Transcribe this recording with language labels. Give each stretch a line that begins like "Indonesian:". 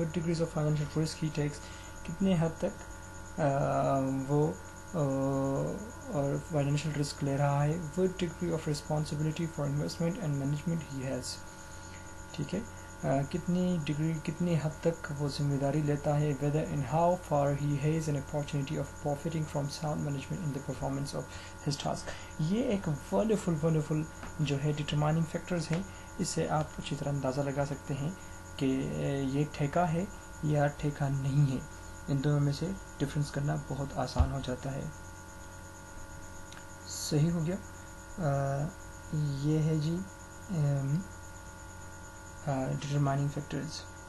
English: what degrees of financial risk he takes,
Urdu: کتنے حد تک وہ اور فائنینشیل رسک لے رہا ہے.
English: what degree of responsibility for investment and management he has.
Urdu: ٹھیک ہے. کتنی حد تک وہ ذمہ داری لیتا ہے.
English: whether and how far he has an opportunity of profiting from sound management in the performance of his task.
Urdu: یہ ایک ونڈرفل جو ہے ڈٹرمائننگ فیکٹرز ہیں. اس سے آپ اچھی طرح اندازہ لگا سکتے ہیں کہ یہ ٹھیکہ ہے یا ٹھیکہ نہیں ہے. ان دونوں میں سے ڈفرینس کرنا بہت آسان ہو جاتا ہے. صحیح ہو گیا. یہ ہے جی ڈٹرمائننگ فیکٹرز.